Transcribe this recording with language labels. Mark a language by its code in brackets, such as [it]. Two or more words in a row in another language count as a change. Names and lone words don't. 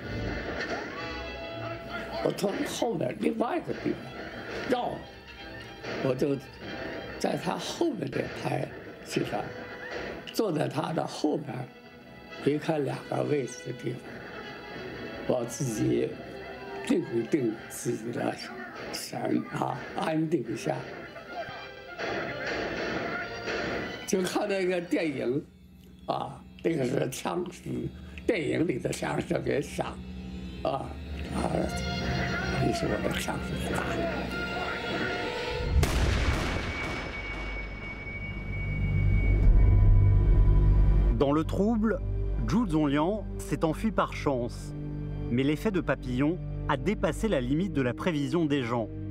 [zh] 我从后面另外一个地方绕，我就在他后面这排戏上，坐在他的后面，离开2个位置的地方，我自己定一定自己的神啊，安定一下。就看那个电影，啊，那个是枪声，电影里的枪声给响，啊。 [fr] Dans le trouble, Zhu Zonliang s'est enfui par chance. Mais l'effet de papillon a dépassé la limite de la prévision des gens.